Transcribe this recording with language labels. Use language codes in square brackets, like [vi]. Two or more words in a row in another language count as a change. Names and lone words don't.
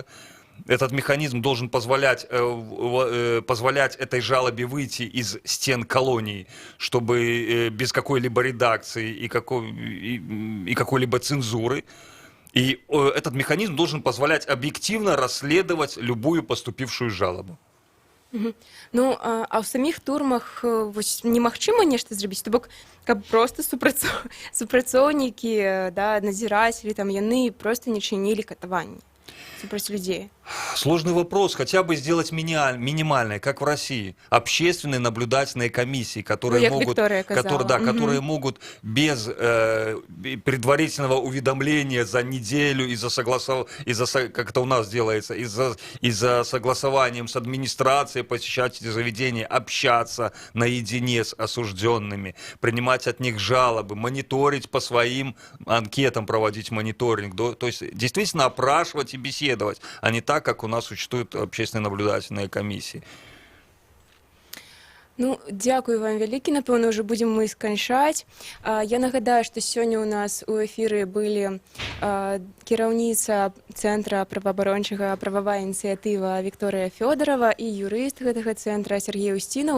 [ru] Этот механизм должен позволять этой жалобе выйти из стен колонии, чтобы без какой-либо редакции и какой-либо цензуры. И этот механизм должен позволять объективно расследовать любую поступившую жалобу. [be] Ну, а ў саміх турмах вось немагчыма нешта зрабіць, то бок каб проста супрацоўнікі, да, назірацелі, там яны проста не чынілі катаванні супраць людзей. [ru] Сложный вопрос. Хотя бы сделать минимальное, как в России. Общественные наблюдательные комиссии, которые которые могут без предварительного уведомления за неделю, как это у нас делается, из-за согласованием с администрацией посещать эти заведения, общаться наедине с осужденными, принимать от них жалобы, мониторить по своим анкетам, проводить мониторинг. То есть действительно опрашивать и беседовать, а не так, как у нас существуют общественные наблюдательные комиссии. [be] Ну, дзякую вам вялікі, напэўна, ўжо будзем мы сканчаць. Я нагадаю, што сёння ў нас у эфіры былі кіраўніца Цэнтра праваабарончага прававая ініцыятыва Вікторыя Фёдорова і юрыст гэтага цэнтра Сергей Устінаў.